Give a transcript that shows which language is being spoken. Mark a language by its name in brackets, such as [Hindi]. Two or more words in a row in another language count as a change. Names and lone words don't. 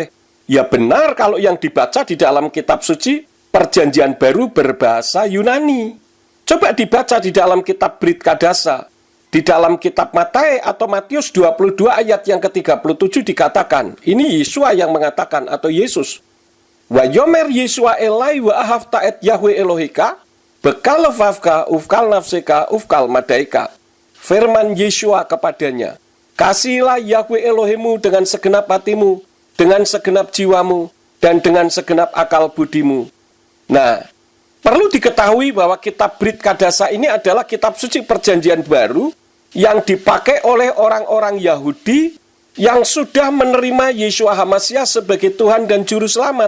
[Indonesian] Ya benar kalau yang dibaca di dalam kitab suci, Perjanjian Baru berbahasa Yunani. Coba dibaca di dalam kitab Brit Kadasa. Di dalam kitab Matius atau Matius 22 ayat yang ke-37 dikatakan, ini Yesua yang mengatakan atau Yesus. [Hebrew] ויאמר ישוע אלי ואהבת את יהוה אלהיך בכל לבבך ובכל נפשך ובכל מדעך. [Indonesian] Firman Yesua kepadanya, kasihilah Yahweh Elohimu dengan segenap hatimu, dengan segenap jiwamu, dan dengan segenap akal budimu. Nah, perlu diketahui bahwa kitab Brit Kadasa ini adalah kitab suci Perjanjian Baru yang dipakai oleh orang-orang Yahudi yang sudah menerima Yeshua HaMasyiah sebagai Tuhan dan Juru Selamat.